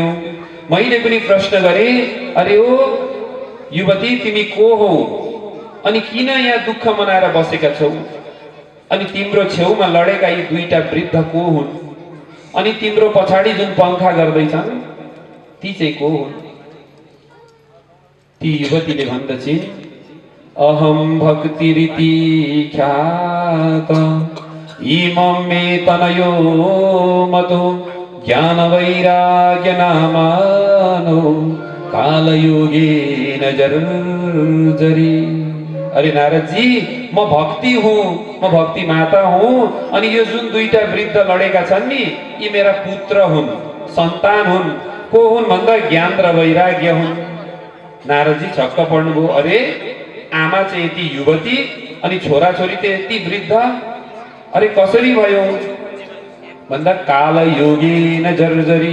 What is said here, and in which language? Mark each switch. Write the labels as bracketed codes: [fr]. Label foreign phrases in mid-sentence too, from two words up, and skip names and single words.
[ne] मैले पनि प्रश्न गरेँ, अरे ओ युवती तिमी को हौ अनि किन यहाँ दुःख मनाएर बसेका छौ? अनि तिम्रो छेउमा लडेका यी 2टा वृद्ध को हुन्? अनि तिम्रो पछाडि जुन पङ्खा गर्दैछन् ती चाहिँ को हुन्? ती युवतीले भन्दछिन्, [sa] अहम भक्तिरिति ख्यात इमं मे तनयो मतो ज्ञान वैराग्य नामानो कालयोगेन जर्जरी। [ne] अरे नारदजी म भक्ति हुँ, म भक्ति माता हुँ। अनि यो जुन 2टा वृद्ध लडेका छन् नि यी मेरा पुत्र हुन्, सन्तान हुन्। को हुन् भन्दा ज्ञान र वैराग्य हुन्। नारदजी छक्क पर्नुभयो। अरे आमा चाहिँ यति युवती अनि छोराछोरी त यति वृद्ध, अरे कसरी भयो भन्दा [sa] कालयोगेन जर्जरी।